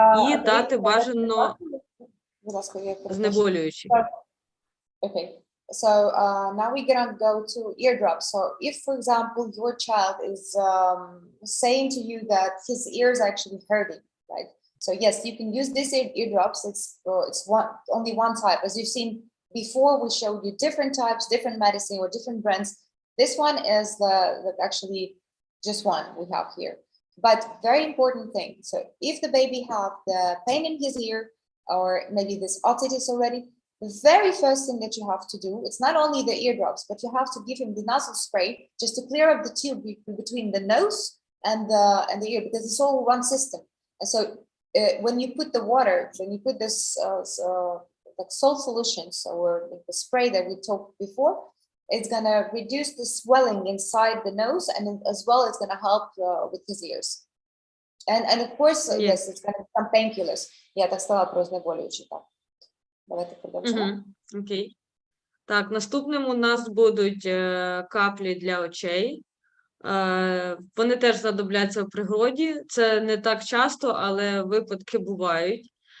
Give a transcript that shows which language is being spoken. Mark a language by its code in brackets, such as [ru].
[uk] І дати бажано знеболюючі. [en] Okay, so now we're gonna go to eardrops. So if, for example, your child is saying to you that his ears are actually hurting, right? So yes, you can use these eardrops. It's only one type. As you've seen before, we showed you different types, different medicine or different brands. This one is the actually just one we have here. But very important thing. So if the baby have the pain in his ear or maybe this otitis already, the very first thing that you have to do, it's not only the eardrops, but you have to give him the nasal spray just to clear up the tube between the nose and the ear, because it's all one system. And so when you put the water, when you put this like salt solutions or the spray that we talked before, it's gonna reduce the swelling inside the nose, and as well it's gonna help with his ears. And of course, yes, it's gonna be some painkillers. [uk] Я так сказала про знеболюючі, так. Давайте продовжимо. Окей. Так, наступним у нас будуть каплі для очей. Вони теж знадобляться в пригоді. Це не так часто, але випадки бувають.